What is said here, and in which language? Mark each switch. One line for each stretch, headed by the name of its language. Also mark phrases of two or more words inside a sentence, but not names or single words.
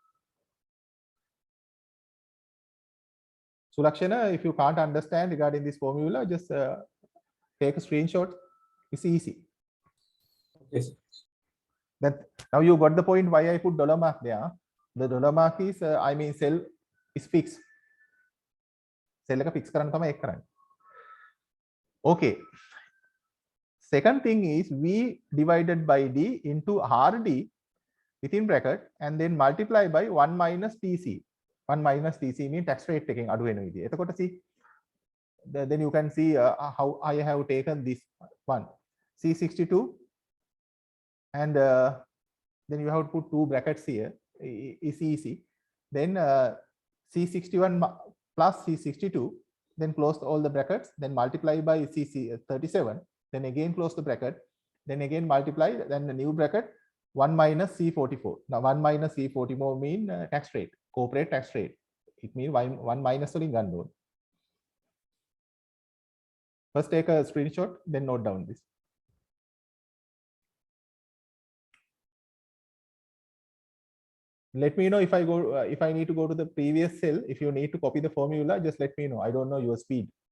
English: Sulakshana, if you can't understand regarding this formula, just take a screenshot. It's easy. Yes. Then now you got the point why I put dollar mark there. The dollar mark is, cell is fixed.
Sinhala: Cell එක fix කරන්න තමයි ඒක කරන්නේ.
English: Okay. Second thing is V divided by D into RD within bracket and then multiply by 1 minus TC. 1 minus TC means tax rate taking
Sinhala: අඩු වෙන විදිය.
English: එතකොට see, then you can see how I have taken this one. C62 and then you have to put two brackets here. It's easy. Then C61 plus C62, then close all the brackets, then multiply by C37, then again close the bracket, then again multiply, then the new bracket 1 minus C44. Now 1 minus C44 mean tax rate, corporate tax rate. It means 1 minus
Sinhala: වලින් ගන්න ඕනේ.
English: First take a screenshot, then note down this. Let me know if I need to go to the previous cell. If you need to copy the formula, just let me know. I don't know your speed.